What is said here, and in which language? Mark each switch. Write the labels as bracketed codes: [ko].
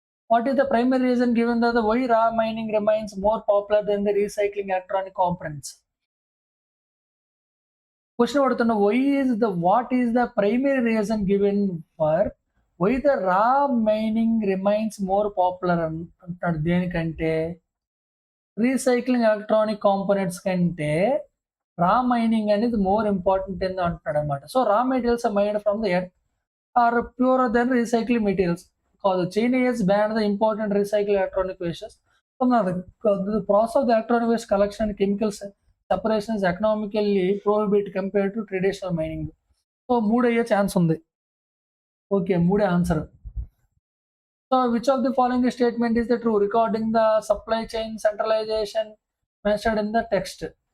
[en] What is the primary reason given that the why raw mining remains more popular than the recycling electronic components? Question అడుగుతున్నా what is the primary reason given for why the raw mining remains more popular [te] అంటాడు దేనికంటే [en] recycling electronic components కంటే raw mining అనేది more important [te] అని అంటున్నాడు అనమాట. [en] So raw materials are mined from the earth are purer than recycling materials. కాదు China has banned the important recycled electronic wastes from the process of the electronic waste collection and chemicals separation is economically prohibited compared to traditional mining. [te] So 3 అయ్యే chance ఉంది. [en] Okay 3 answer. So which of the following statement is the true regarding the supply chain centralization mentioned in the text.